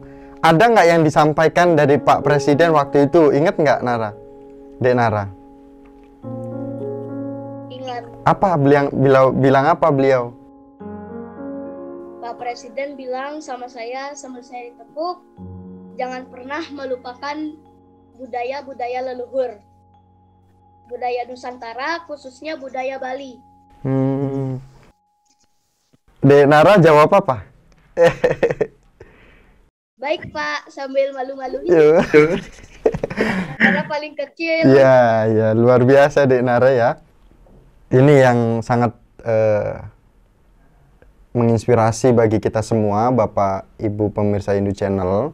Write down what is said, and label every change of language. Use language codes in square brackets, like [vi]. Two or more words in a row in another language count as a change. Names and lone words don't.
[id] Ada nggak yang disampaikan dari Pak Presiden waktu itu? Ingat nggak Nara? Dek Nara? Ingat, Apa bilang apa beliau? Pak Presiden bilang sama saya ditepuk, jangan pernah melupakan budaya-budaya leluhur. Budaya Nusantara, khususnya budaya Bali. Dek Nara jawab apa? Baik Pak, sambil malu-maluin. Iya. Karena paling kecil. Ya, luar biasa Dek Nara ya. Ini yang sangat menginspirasi bagi kita semua, Bapak Ibu pemirsa Hindu Channel.